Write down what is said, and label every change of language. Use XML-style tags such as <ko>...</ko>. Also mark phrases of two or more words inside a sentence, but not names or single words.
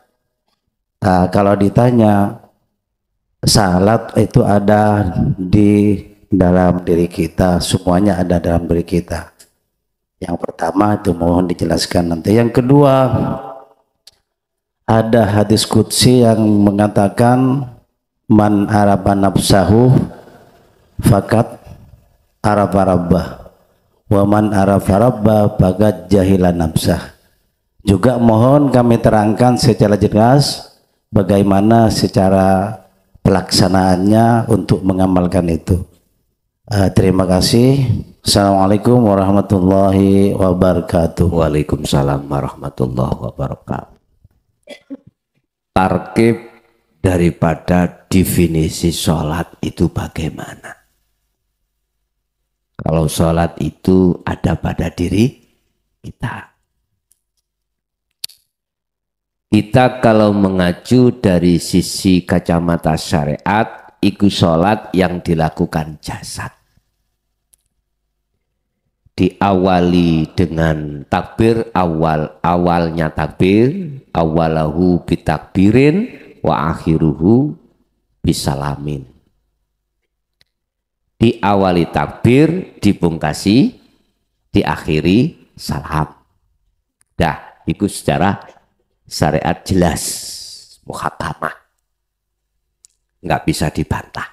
<id>Kalau ditanya, salat itu ada di dalam diri kita, semuanya ada dalam diri kita. Yang pertama itu mohon dijelaskan nanti. Yang kedua, ada hadis qudsi yang mengatakan</id> <ar>من عرف نفسه فقد عرف ربه ومن عرف ربه فقد جهلا نفسه.</ar> <id>Juga mohon kami terangkan secara jelas bagaimana secara pelaksanaannya untuk mengamalkan itu. Terima kasih.</id> <ar>السلام عليكم ورحمة الله وبركاته. وعليكم السلام ورحمة الله وبركاته.</ar> <id>Tarkib daripada definisi sholat itu bagaimana? Kalau sholat itu ada pada diri kita. Kita kalau mengacu dari sisi kacamata syariat, itu sholat yang dilakukan jasad. Diawali dengan takbir, awalnya takbir,</id> <ar>أوله بتكبير وآخره بسلام.</ar> <id>Diawali takbir, dipungkasi, diakhiri salam. Dah, itu secara syariat jelas, muhakamah, nggak bisa dibantah.</id>